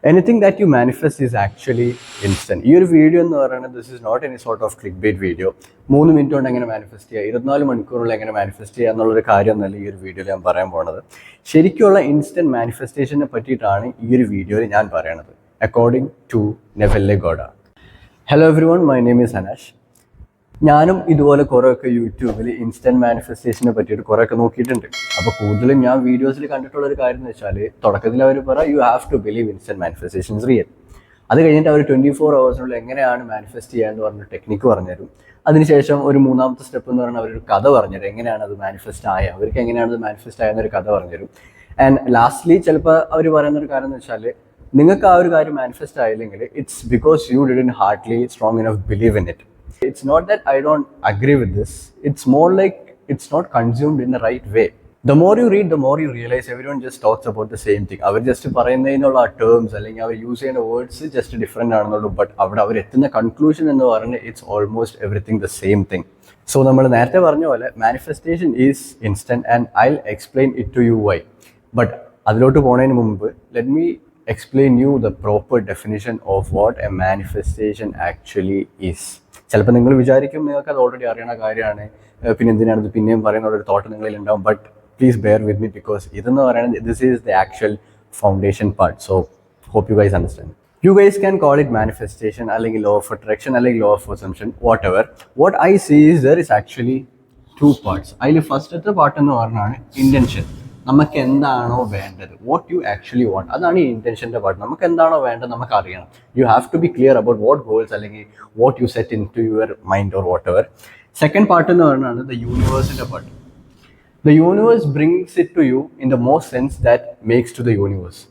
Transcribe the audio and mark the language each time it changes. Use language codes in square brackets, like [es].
[en] Anything that you manifest is actually instant. [ml] ഈ ഒരു video എന്ന് പറയുന്നത് [en] This is not any sort of click bait video. [ml] 3 minute കൊണ്ട് എങ്ങനെ മാനിഫെസ്റ്റ് ചെയ്യുക, 24 മണിക്കൂറുള്ള എങ്ങനെ മാനിഫെസ്റ്റ് ചെയ്യുക എന്നുള്ളൊരു കാര്യമൊന്നുമല്ല ഈ ഒരു വീഡിയോയിൽ ഞാൻ പറയാൻ പോകുന്നത്. ശരിക്കുള്ള ഇൻസ്റ്റൻറ്റ് മാനിഫെസ്റ്റേഷനെ പറ്റിയിട്ടാണ് ഈ ഒരു വീഡിയോയിൽ ഞാൻ പറയണത്, according to നെവെല്ലെ goda. [en] Hello everyone, my name is Anash. [ml] ഞാനും ഇതുപോലെ കുറേയൊക്കെ യൂട്യൂബിൽ ഇൻസ്റ്റൻറ്റ് മാനിഫെസ്റ്റേഷനെ പറ്റിയിട്ട് കുറേയൊക്കെ നോക്കിയിട്ടുണ്ട്. അപ്പോൾ കൂടുതലും ഞാൻ വീഡിയോസിൽ കണ്ടിട്ടുള്ളൊരു കാര്യം എന്ന് വെച്ചാൽ, തുടക്കത്തിൽ അവർ പറയാം [en] You have to believe instant manifestations real. [ml] അത് കഴിഞ്ഞിട്ട് അവർ 24 hours എങ്ങനെയാണ് മാനിഫെസ്റ്റ് ചെയ്യാന്ന് പറഞ്ഞ ടെക്നിക്ക് പറഞ്ഞുതരും. അതിനുശേഷം ഒരു മൂന്നാമത്തെ സ്റ്റെപ്പ് എന്ന് പറഞ്ഞാൽ അവരൊരു കഥ പറഞ്ഞുതരും, എങ്ങനെയാണ് അത് മാനിഫെസ്റ്റ് ആയ, അവർക്ക് എങ്ങനെയാണ് അത് മാനിഫെസ്റ്റ് ആയെന്നൊരു കഥ പറഞ്ഞുതരും. ആൻഡ് ലാസ്റ്റ്ലി ചിലപ്പോൾ അവർ പറയുന്നൊരു കാര്യം എന്ന് വെച്ചാൽ, നിങ്ങൾക്ക് ആ ഒരു കാര്യം manifest ആയില്ലെങ്കിൽ [en] It's because you didn't hardly strong enough believe in it. It's not that I don't agree with this. It's more like it's not consumed in the right way. The more you read, the more you realize everyone just talks about the same thing. [ml] Our just പറയുന്നതിനുള്ള terms അല്ലെങ്കിൽ അവർ use ചെയ്യുന്ന words just different ആണെന്നുള്ളൂ. But അവിടെ അവർ എത്തുന്ന conclusion എന്ന് പറയുന്നത് [en] It's almost everything the same thing. So [ml] നമ്മൾ നേരത്തെ പറഞ്ഞ പോലെ [en] Manifestation is instant and I will explain it to you why. But [ml] അതിലോട്ട് പോകുന്നതിന് മുമ്പ് [en] Let me explain you the proper definition of what a manifestation actually is. [ml] ചിലപ്പോൾ നിങ്ങൾ വിചാരിക്കും നിങ്ങൾക്ക് അത് ഓൾറെഡി അറിയണ കാര്യമാണ്, പിന്നെ എന്തിനാണ് പിന്നെയും പറയുന്ന ഒരു തോട്ട് നിങ്ങളിൽ ഉണ്ടാവും. [en] but please bear with me, because [ml] ഇതെന്ന് പറയുന്നത് [en] This is the actual foundation part. So hope you guys understand. You guys can call it manifestation അല്ലെങ്കിൽ law of attraction അല്ലെങ്കിൽ law of assumption, whatever. What I see is there is actually 2 parts. [ml] അതിൽ ഫസ്റ്റത്തെ part എന്ന് പറഞ്ഞാണ് intention. നമുക്ക് എന്താണോ വേണ്ടത്, [en] what you actually want, [ml] അതാണ് ഈ ഇൻറ്റൻഷൻ്റെ പാർട്ട്. നമുക്ക് എന്താണോ വേണ്ടത് നമുക്ക് അറിയണം. [en] You have to be clear about what goals അല്ലെങ്കിൽ what you set in to your mind or whatever. [ml] Second part എന്ന് പറഞ്ഞാണ് the യൂണിവേഴ്സിൻ്റെ part. [en] The universe brings it to you in the most sense that makes to the universe.